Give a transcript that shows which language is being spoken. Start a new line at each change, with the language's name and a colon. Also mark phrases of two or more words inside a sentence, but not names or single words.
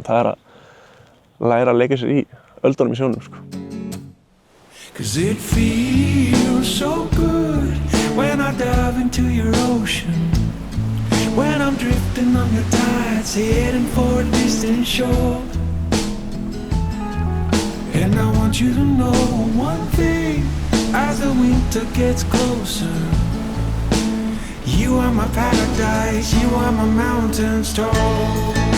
Icelandic: Það er að læra að leika sér í öldunum í sjónum, sko.
English: 'Cause it feels so good when I dive into your ocean, when I'm drifting on your tides, heading for a distant shore. And I want you to know one thing, as the winter gets closer, you are my paradise, you are my mountains tall.